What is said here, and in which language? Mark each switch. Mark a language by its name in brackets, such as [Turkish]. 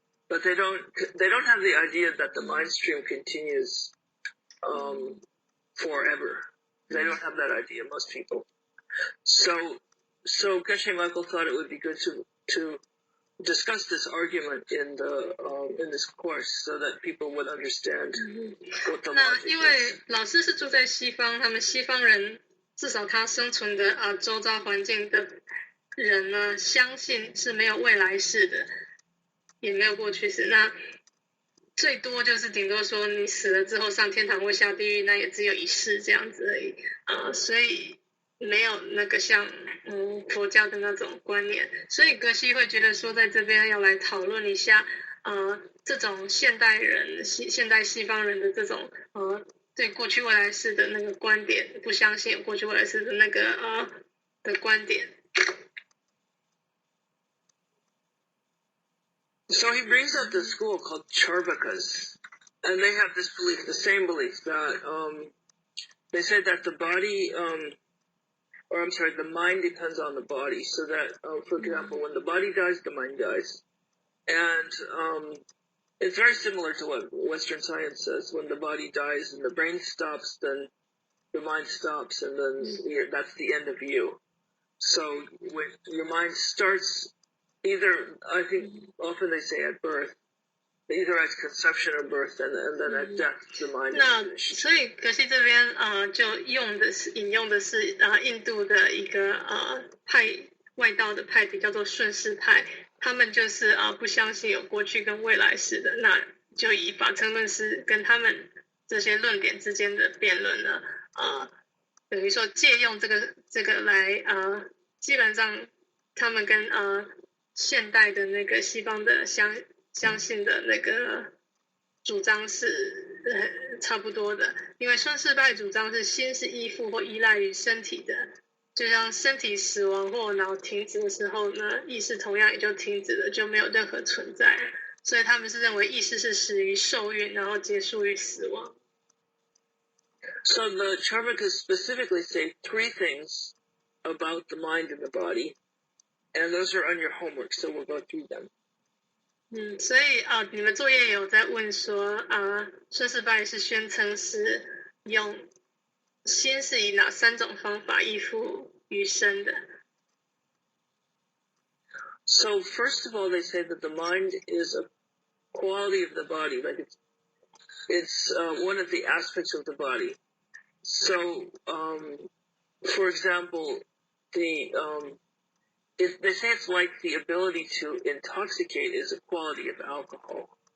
[English] But they don't have the idea that the mind stream continues forever. They don't have that idea, most people. So Geshe Michael thought it would be good to discuss this argument in this course so that people would understand what the logic is. [Chinese] 那因为老师是住在西方，他们西方人至少他生存的周遭环境的人呢，相信是没有未来世的，也没有过去式。那最多就是顶多说你死了之后上天堂或下地狱，那也只有一世这样子而已所以没有那个像佛教的那种观念，所以格西会觉得说在这边要来讨论一下这种现代西方人的这种对过去未来世的那个观点，不相信有过去未来世的那个的观点。 [English] So he brings up this school called Charvakas, and they have this belief, the same belief, that they say that the body, the mind depends on the body. So that, for example, when the body dies, the mind dies. And it's very similar to what Western science says. When the body dies and the brain stops, then the mind stops, and then that's the end of you. So when your mind starts, either, I think often they say at birth, either at conception or birth, and then at death, the mind is finished. [Chinese] 所以可惜这边就引用的是印度的一个派外道的派别叫做顺势派。他们就是不相信有过去跟未来世的，那就以法称论师跟他们这些论点之间的辩论呢，等于说借用这个来基本上他们跟现代的那个西方的相信的那个主张是差不多的，因为顺世派主张是心是依附或依赖于身体的，就像身体死亡或脑停止的时候呢，意识同样也就停止了，就没有任何存在了。所以他们是认为意识是始于受孕，然后结束于死亡。 [English] So the Charvakas specifically say 3 things about the mind and the body, and those are on your homework, so we'll go through them. [Chinese] 所以你们作业有在问说顺世派是宣称是用心是以哪3种方法依附于身的？ [English] So first of all, they say that the mind is a quality of the body, like it's one of the aspects of the body. So, for example, they say it's like the ability to intoxicate is a quality of alcohol.